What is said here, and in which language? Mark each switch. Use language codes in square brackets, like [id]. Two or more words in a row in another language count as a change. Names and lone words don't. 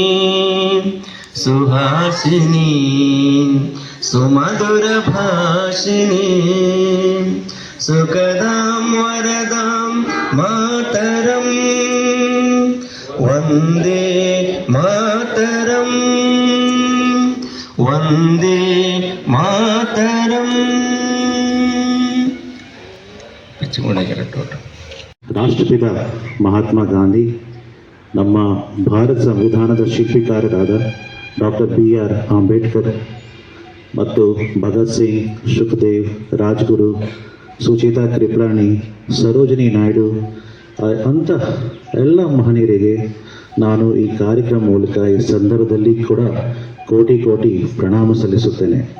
[sa] सुहासिनी सुमधुरभाषिणी सुखदां वरदां मातरं वन्दे मातरं वन्दे मातरं। [kn] ರಾಷ್ಟ್ರಪಿತ ಮಹಾತ್ಮ ಗಾಂಧಿ, ನಮ್ಮ ಭಾರತ ಸಂವಿಧಾನದ ಶಿಲ್ಪಿಕಾರರಾದ ಡಾಕ್ಟರ್ BR ಅಂಬೇಡ್ಕರ್ ಮತ್ತು ಭಗತ್ ಸಿಂಗ್, ಸುಖದೇವ್, ರಾಜ್ಗುರು, ಸುಚೇತಾ ಕೃಪಲಾನಿ, ಸರೋಜಿನಿ ನಾಯ್ಡು ಅಂಥ ಎಲ್ಲ ಮಹನೀಯರಿಗೆ ನಾನು ಈ ಕಾರ್ಯಕ್ರಮ ಮೂಲಕ ಈ ಸಂದರ್ಭದಲ್ಲಿ ಕೂಡ ಕೋಟಿ ಕೋಟಿ ಪ್ರಣಾಮ ಸಲ್ಲಿಸುತ್ತೇನೆ.